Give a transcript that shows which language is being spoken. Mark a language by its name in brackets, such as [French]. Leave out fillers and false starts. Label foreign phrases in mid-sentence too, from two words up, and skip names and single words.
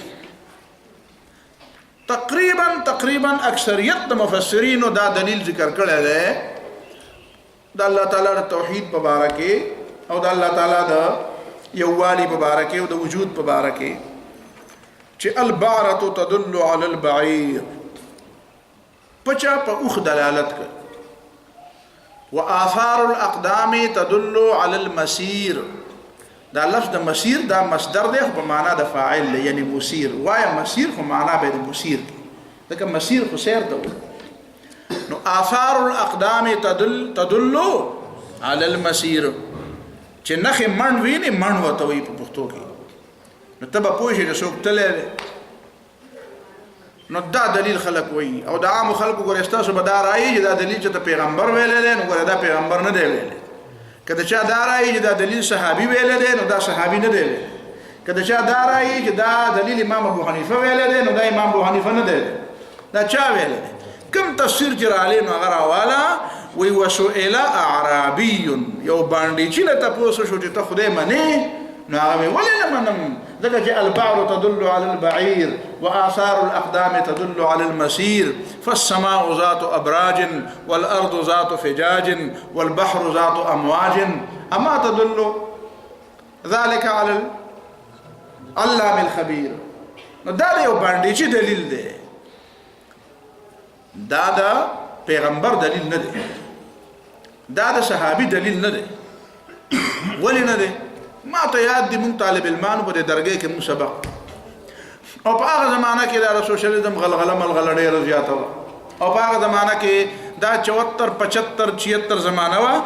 [Pashto] تقریبا اکثریت د مفسرینو دا دلیل ذکر کړی دی د الله تعالی د توحید په باره کې او د الله تعالی د یووالي په باره کې او د وجود په باره کې چې [Arabic] البعرة تدل علی البعیر، [Pashto] پچا په اوښ دلالت کوي، [Arabic] وآثار الاقدام تدل على المسير. [Pashto] دا لفظ د مسیر دا مصدر دی خو په معنا د فاعل دی، یعنی مسیر. وایه مسیر خو معنا به د مسیر ځکه مسیر خو سیر ته وایي. نو [Arabic] آثار الاقدام تدل على المسیر، [Pashto] چې نښې مڼ وي نه مڼ ورته وایي په پښتو کې، نو ته به پوه شې چې څوک تللی دی. نو دا دلیل خلق وایي او د عامو خلکو ګورې ستاسو به دا رایي چې دا دلیل چې ته پیغمبر ویلی دی نو ګوره دا پیغمبر نه دی ویلی. که د چا دا رایي چې دا دلیل صحابي ویلی دی نو دا صحابي نه دی ویلی. که د چا دا رایي چې دا دلیل امام ابو حنیفه ویلی دی نو دا امام ابو حنیفه نه دی ویلی. دا چا ویلی دی؟ کوم تفسیر چې راغلی نو هغه راواله وی [Arabic] وسئل اعرابي، [Pashto] یو باندې چې له تپوس شو چې ته خدای منې؟ نو هغه ولې نه منم؟ [Arabic] ځکه چې البعر تدل على البعير وآثار الأقدام تدل على المسير، فالسماء ذات أبراج والأرض ذات فجاج والبحر ذات أمواج، أما تدل ذلك على علام الخبیر. [Pashto] نو دا یو باندې چې دلیل دی، دا د پیغمبر دلیل نه دی، دا د صحابي دلیل نه دی. ولې نه دی؟ ما ته یاد دی مونږ طالب علمانو په دې درګۍ کې مونږ سبق، او په هغه زمانه کې دا سوشلیزم غلغله ملغله ډېره زیاته وه، او په هغه زمانه کې دا 74 75 76 زمانه وه.